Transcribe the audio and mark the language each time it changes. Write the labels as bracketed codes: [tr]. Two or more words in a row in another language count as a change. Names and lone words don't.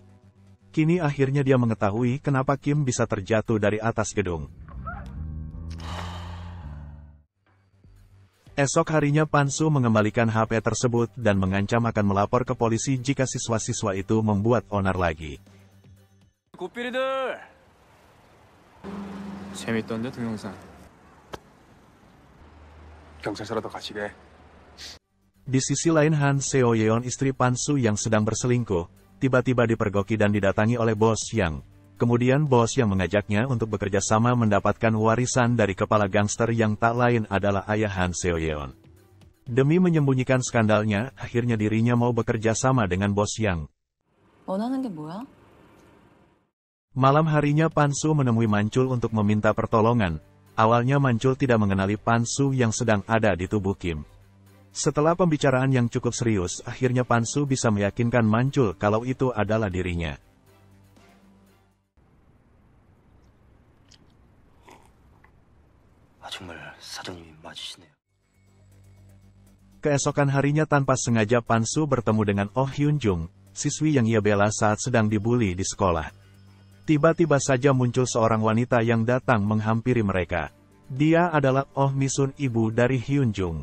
[id] Kini akhirnya dia mengetahui kenapa Kim bisa terjatuh dari atas gedung. Esok harinya Pan-su mengembalikan HP tersebut dan mengancam akan melapor ke polisi jika siswa-siswa itu membuat onar lagi. [ko] 꽃비리들 재밌던데 동영상 경찰서라도 가시게. [id] Di sisi lain, Han Seo-yeon, istri Pan-su yang sedang berselingkuh, tiba-tiba dipergoki dan didatangi oleh bos Yang. Kemudian bos Yang mengajaknya untuk bekerja sama mendapatkan warisan dari kepala gangster yang tak lain adalah ayah Han Seo-yeon. Demi menyembunyikan skandalnya, akhirnya dirinya mau bekerja sama dengan bos Yang. [ko] 원하는 게 뭐야? [id] Malam harinya Pan-su menemui Mancul untuk meminta pertolongan. Awalnya Mancul tidak mengenali Pan-su yang sedang ada di tubuh Kim. Setelah pembicaraan yang cukup serius, akhirnya Pan-su bisa meyakinkan Mancul kalau itu adalah dirinya. [ko] 정말 사장님이 맞으시네요. [id] Keesokan harinya tanpa sengaja Pan-su bertemu dengan Oh Hyun-jung, siswi yang ia bela saat sedang dibuli di sekolah. Tiba-tiba saja muncul seorang wanita yang datang menghampiri mereka. Dia adalah Oh Mi-sun, ibu dari Hyun-jung.